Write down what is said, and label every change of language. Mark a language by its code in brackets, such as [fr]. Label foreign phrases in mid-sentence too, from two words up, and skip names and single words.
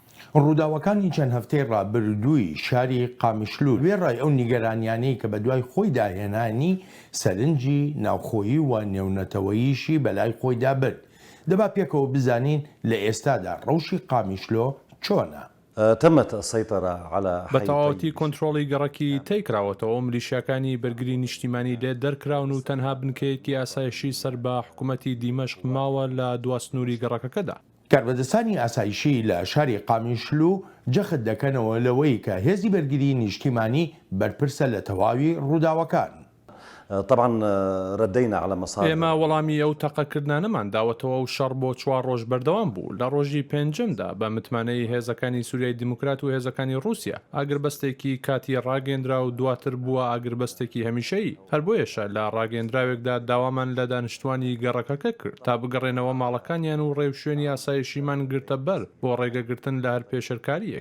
[ckb] ڕووداوەکانی چەند هەفتەی ڕابردووی شاری قامیشلو وێڕای ئەو نیگەرانیانەی کە بە دوای خۆی داهێنانی سەرنجی ناوخۆیی و نێونەتەوەییشی بەلای خۆیدا برد. دەبا پێکەوە بزانین لە ئێستادا ڕەوشی قامیشلۆ چۆنە. [ar] تمت السيطرة على [ckb] بەتەواوەتی کۆنتڕۆڵی گەڕەکی تێکراوەتەوە ملیشیەکانی بەرگری نیشتیمانی لێ دەرکراون و تەنها بنکەیەکی ئاسایشی سەر بە حکوومەتی دیمەشق ماوە لە دواستنووری گەڕەکەکەدا. کاربەدەستانی ئاسایشی لە شاری قامیشلو جەخت دەکەنەوە لەوەی کە هێزی بەرگری نیشتیمانی بەرپرسە لە تەواوی ڕووداوەکان. [ar] طبعا ردينا على مصادر [ckb] ئێمە وەڵامی ئەو تەقەکردانەمان داوەتەوە و شەڕ بۆ 4 ڕۆژ بەردەوام بوو لە ڕۆژی پێنجمدا بە متمانەی هێزەکانی سووریای دیموکرات و هێزەکانی رووسیا ئاگربەستێکی کاتی ڕاگەندرا و دواتر بووە ئاگربەستێکی هەمیشەیی هەر بۆیەشە لە ڕاگەندراوێکدا داوامان لە دانیشتوانی گەڕەکەکە کرد تا بگەڕێنەوە ماڵەکانیان و ڕێوشێنی ئاسایشیمان گرتە بەر بۆ ڕێگەگرتن لە هەر پێشەرکاریەک.